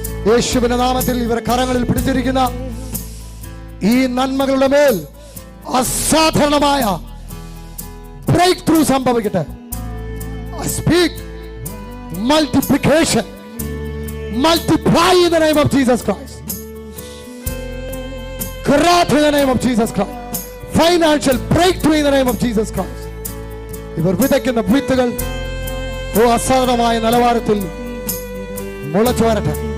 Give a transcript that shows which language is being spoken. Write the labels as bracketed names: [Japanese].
[Malayalam] യേശുവിന്റെ നാമത്തിൽ ഇവരെ കരങ്ങളിൽ പിടിച്ചിരിക്കുന്ന ഈ നന്മകളുടെ മേൽ അസാധാരണമായ ബ്രേക്ക് ത്രൂ സംഭവിക്കട്ടെ. [English] I speak multiplication, multiply in the name of Jesus Christ. Growth in the name of Jesus Christ. Financial breakthrough in the name of Jesus Christ. [Malayalam] ഇവർ വിതയ്ക്കുന്ന വിത്തുകൾ അസാധാരണമായ നിലവാരത്തിൽ മുളച്ചു വരട്ടെ.